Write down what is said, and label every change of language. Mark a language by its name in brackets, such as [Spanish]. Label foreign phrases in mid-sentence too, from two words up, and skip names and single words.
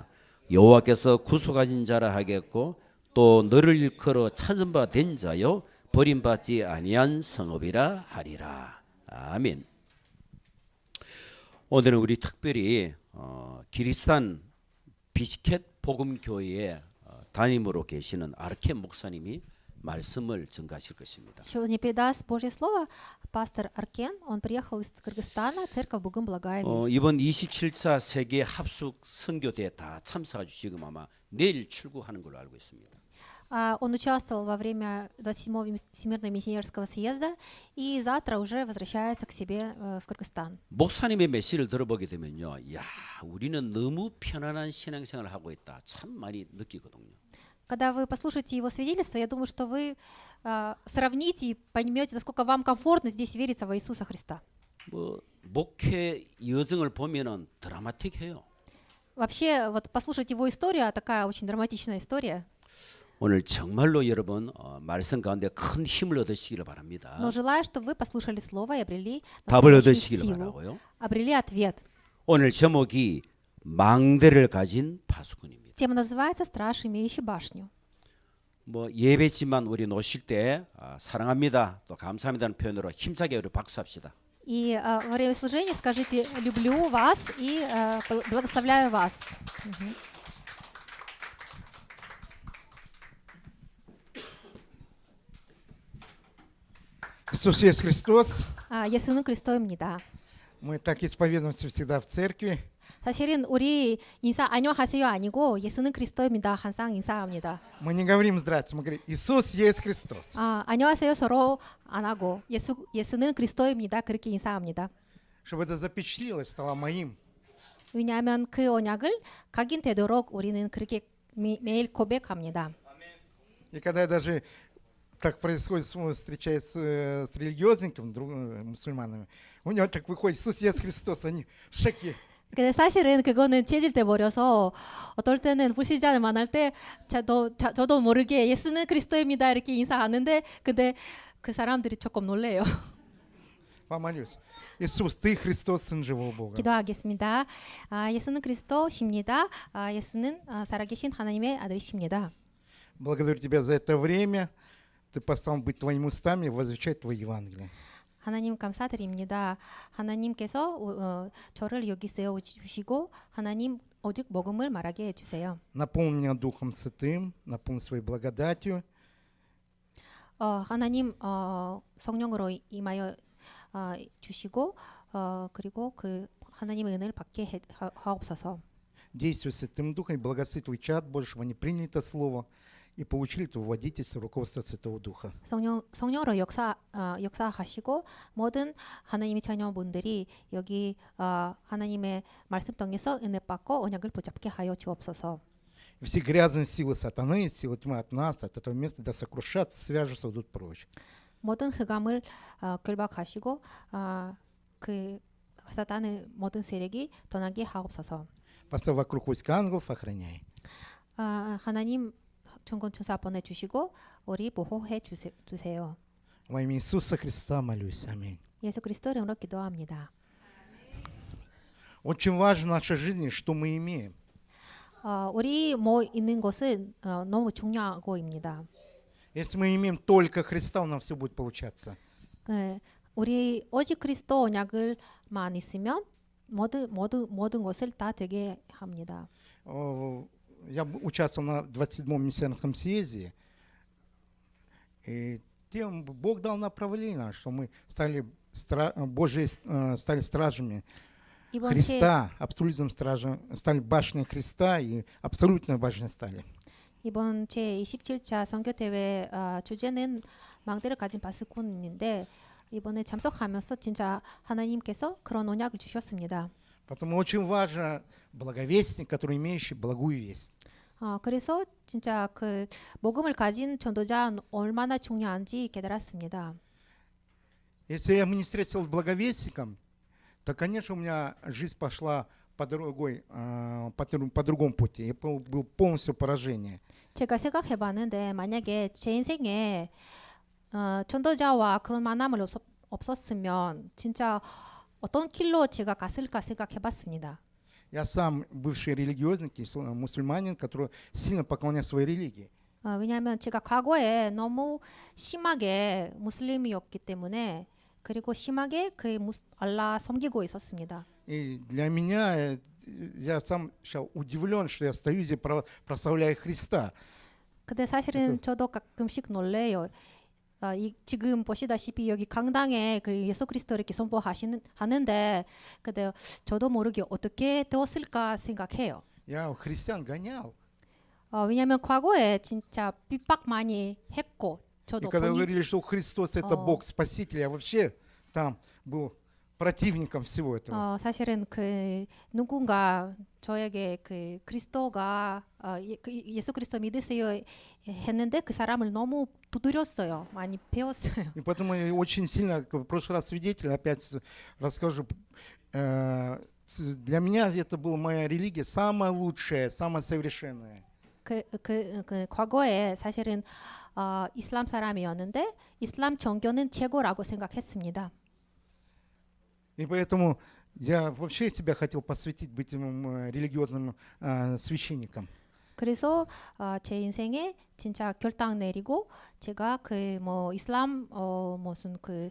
[Korean] 여호와께서 구속하신 자라 하겠고 또 너를 일컬어 찾은 바 된 자요 버림받지 아니한 성읍이라 하리라. 아멘. 오늘은 우리 특별히 기리스탄 비스켓 복음교회의 담임으로 계시는 아르켄 목사님이 말씀을 전가하실 것입니다. [Russian] Сегодня передаст Божье слово пастор Аркен. Он приехал из Кыргызстана, церковь Богом Благая Весть. [Korean] 이번 27차 세계 합숙 선교대에 다 참석해 주시고 지금 아마 내일 출국하는 걸로 알고 있습니다. [Russian] Он участвовал во время 27-го Всемирного миссионерского съезда и завтра уже возвращается к себе в Кыргызстан. [Korean] 목사님의 메시지를 들어보게 되면요, 야, 우리는 너무 편안한 신앙생활을 하고 있다. 참 많이 느끼거든요. [Russian] Когда вы послушаете его свидетельство, я думаю, что вы сравните и поймете, насколько вам комфортно здесь вериться во Иисуса Христа. [Korean] 뭐 목회 여정을 보면은 드라마틱해요. [Russian] Вообще, вот послушать его историю, такая очень драматичная история. [Korean] 오늘 정말로 여러분 말씀 가운데 큰 힘을 얻으시기를 바랍니다. [Russian] Но желаю, чтобы вы послушали слово и обрели [Korean] 답을 [Russian] настоящую [Korean] 얻으시기를 [Russian] силу, [Korean] 바라고요. [Russian] обрели ответ. [Korean] 오늘 제목이 망대를 가진 파수꾼입니다. [Russian] Тема называется «Страж, имеющий башню». [Korean] 뭐 예배지만 우리 노실 때 사랑합니다, 또 감사합니다는 표현으로 힘차게 우리 박수합시다. [Russian] И во время служения скажите «люблю вас» и «благословляю вас». Иисус есть Христос. [Korean] 예수는 그리스도입니다. [Russian] Мы так исповедуемся всегда в церкви. [Korean] 사실은 우리 인사 안녕하세요 아니고 예수는 그리스도입니다. 항상 인사합니다. [Russian] Мы не говорим «здравствуйте», мы говорим «Иисус есть Христос». [Korean] 안녕하세요 서로 안 하고 예수는 그리스도입니다. 그렇게 인사합니다. [Russian] Чтобы это запечатлелось, стало моим. [Korean] 왜냐하면 그 언약을 각인되도록 우리는 그렇게 매일 고백합니다. [Russian] И когда я даже так происходит, встречаясь с религиозниками, мусульманами, у него так выходит «Иисус есть Христос», они в шоке. [Korean] 근데 사실은 그거는 체질돼 버려서 어떨 때는 불신자를 만날 때 저도 모르게 예수는 그리스도입니다 이렇게 인사하는데 근데 그 사람들이 조금 놀래요. [Russian] Помолюсь. Иисус, Ты Христос, Сын живого Бога. [Korean] 기도하겠습니다. 예수는 그리스도십니다. 예수는 살아계신 하나님의 아들이십니다. [Russian] Благодарю Тебя за это время. Ты послал быть Твоими устами и возвещать Твое Евангелие. [Korean] 하나님 감사드립니다. 하나님께서 저를 여기 세워 주시고 하나님 오직 복음을 말하게 해 주세요. [Russian] Наполни меня Духом Святым, наполни своей благодатью. [Korean] 하나님 성령으로 임하여 주시고 그리고 그 하나님의 은혜를 받게 하옵소서. [Russian] Действуй Святым Духом и благослови Твой чад, Боже, чтобы они приняли это Слово и получили это водительство, руководство Святого Духа. [Korean] 성령으로 역사하시고 모든 하나님의 자녀분들이 여기 하나님의 말씀 통해서 은혜 받고 언약을 붙잡게 하여 주옵소서. [Russian] И все грязные силы сатаны, силы тьмы от нас, от этого места, да сокрушатся, свяжутся, идут прочь. [Korean] 모든 흑암을 결박하시고 그 사탄의 모든 세력이 떠나게 하옵소서. [Russian] Поставь вокруг войска ангелов, охраняй. [Korean] 하나님 천군 천사 보내주시고 우리 보호해 주세요. [Russian] Во имя Иисуса Христа молюсь. Аминь. [Korean] 예수 그리스도 이름으로 기도합니다. [Russian] Очень важно в нашей жизни, что мы имеем. [Korean] 우리 뭐 있는 것은 너무 중요하고입니다. [Russian] Если мы имеем только Христа, у нас все будет получаться. [Korean] 우리 오직 그리스도 언약을만 있으면 모든 것을 다 되게 합니다. [Russian] Я участвовал на 27-м миссионерском съезде, и тем Бог дал направление, что мы стали стали стражами Христа, абсолютным стражем, стали башней Христа и абсолютной башней стали. [Korean] 이번 제27차 선교대회 주제는 망대를 가진 바스콘인데 이번에 참석하면서 진짜 하나님께서 그런 언약을 주셨습니다. [Russian] Поэтому очень важно благовестник, который имеющий благую весть. 그래서 진짜 그 복음을 가진 전도자 얼마나 중요한지 깨달았습니다. Если я бы не встретил с благовестником, то, конечно, у меня жизнь пошла по другому пути. Я был полностью поражение. [Korean] 제가 생각해봤는데 만약에 제 인생에 전도자와 그런 만남을 없었으면 진짜 어떤 길로 제가 갔을까 생각해봤습니다. [Russian] Я сам бывший религиозник, мусульманин, который сильно поклоняется своей религии. [Korean] 왜냐하면 제가 과거에 너무 심하게 무슬림이었기 때문에 그리고 심하게 그 알라 섬기고 있었습니다. [Russian] И для меня, я сам сейчас удивлен, что я стою здесь, прославляю Христа. [Korean] 근데 사실은 저도 가끔씩 놀래요. 지금 보시다시피 여기 강당에 그 예수 그리스도를 이렇게 선포하는데 근데 저도 모르게 어떻게 되었을까 생각해요. [Russian] Я христиан гонял. [Korean] 왜냐하면 과거에 진짜 핍박 많이 했고 [Russian] И [Korean] 저도 [Russian] когда говорили, что Христос это Бог Спаситель, я вообще там был противником всего этого. [Korean] 사실은 그 누군가 저에게 그 그리스도가 예수 그리스도 믿으세요 했는데 그 사람을 너무 두드렸어요. 많이 배웠어요. [Russian] И поэтому я очень сильно, в прошлый раз свидетель, опять расскажу, для меня это была моя религия самая лучшая, самая совершенная. [Korean] 그 과거에 사실은 이슬람 사람이었는데 이슬람 종교는 최고라고 생각했습니다. [Russian] И поэтому я вообще тебя хотел посвятить быть религиозным священником. [Korean] 그래서 제 인생에 진짜 결단 내리고 제가 그 뭐 이슬람 무슨 그